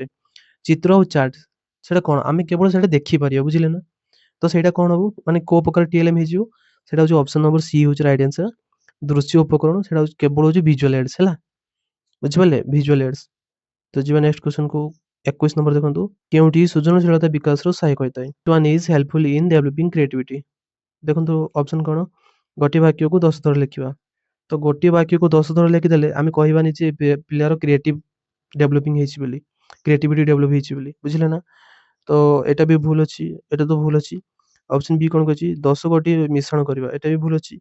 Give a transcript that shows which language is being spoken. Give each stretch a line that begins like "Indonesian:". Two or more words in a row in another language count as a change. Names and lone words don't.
Odia: ଚିତ୍ର ଆଉ ଚାର୍ଟ ସେଇଟା କଣ? ଆମେ କେବଳ ସେଇଟା ଦେଖିପାରିବା। ବୁଝିଲେ ନା? ତ ସେଇଟା କଣ ହବ? ମାନେ କୋଉ ପ୍ରକାର TLM ହେଇଯିବ? ସେଇଟା ହଉଛି
English: option number C
Odia: ହଉଛି
English: right answer.
Odia: ଦୃଶ୍ୟ ଉପକରଣ। ସେଇଟା ହଉଛି କେବଳ ହଉଛି
English: visual aids
Odia: ହେଲା। ବୁଝିପାରିଲେ?
English: visual aids.
Odia: ତ ଯିବା
English: next questionku.
Odia: 21 ନମ୍ବର ଦେଖନ୍ତୁ। କେଉଁଠି ସୃଜନଶୀଳତା ବିକାଶର ସହାୟକ ହୋଇଥାଏ?
English: One is helpful in developing creativity.
Odia: ଦେଖନ୍ତୁ ଅପସନ୍ କଣ? ଗୋଟିଏ ବାକ୍ୟକୁ 10 ଥର ଲେଖିବା। ତ ଗୋଟିଏ ବାକ୍ୟକୁ 10 ଥର ଲେଖିଦେଲେ ଆମେ କହିବାନି ଯେ ପିଲାର
English: creative developing
Odia: ହେଇଛି ବୋଲି,
English: creativity develop
Odia: ହେଇଛି ବୋଲି। ବୁଝିଲେ ନା? ତ ଏଟା ବି ଭୁଲ ଅଛି। ଏଟା ତ ଭୁଲ ଅଛି।
English: option B
Odia: କଣ କହିଛି? 10 ଗୋଟି ମିଶ୍ରଣ କରିବା। ଏଟା ବି ଭୁଲ ଅଛି।